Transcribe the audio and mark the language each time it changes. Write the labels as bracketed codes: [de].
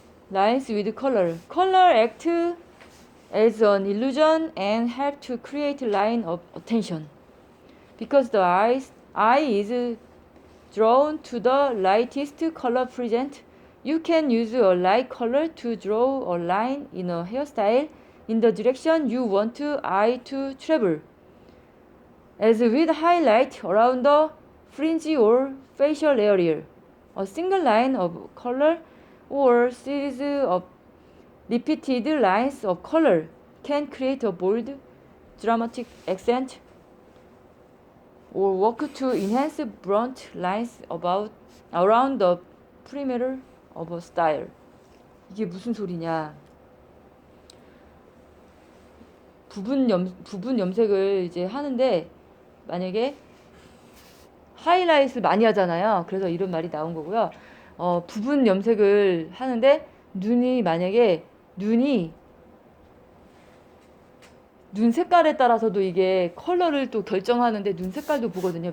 [en] Lines with color. Color act as an illusion and help to create line of attention. Because the eye is drawn to the lightest color present, you can use a light color to draw a line in a hairstyle in the direction you want eye to travel. As with highlight around the fringe or facial area, a single line of color or series of repeated lines of color can create a bold, dramatic accent or work to enhance blunt lines around the perimeter of a style. [ko] 이게 무슨 소리냐? 부분 염색을 이제 하는데 만약에 하이라이트 많이 하잖아요. 그래서 이런 말이 나온 거고요. 부분 염색을 하는데 만약에 눈 색깔에 따라서도 이게 컬러를 또 결정하는데 눈 색깔도 보거든요.